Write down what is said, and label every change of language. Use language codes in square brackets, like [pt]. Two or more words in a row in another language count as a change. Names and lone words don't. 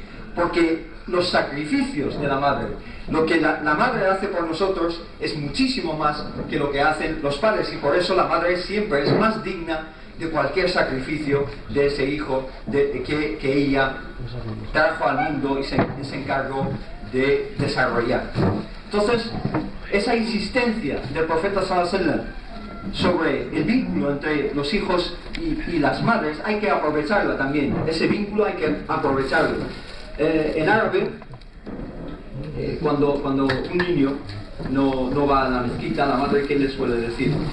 [es] Porque los sacrificios de la madre, lo que la madre hace por nosotros es muchísimo más que lo que hacen los padres, y por eso la madre siempre es más digna de cualquier sacrificio de ese hijo que ella trajo al mundo y se encargó de desarrollar. Entonces, esa insistencia del profeta [ar] صلى الله عليه وسلم [es] sobre el vínculo entre los hijos y las madres, hay que aprovecharla también. Ese vínculo hay que aprovecharlo. En árabe, cuando un niño no va a la mezquita, la madre, ¿qué le suele decir?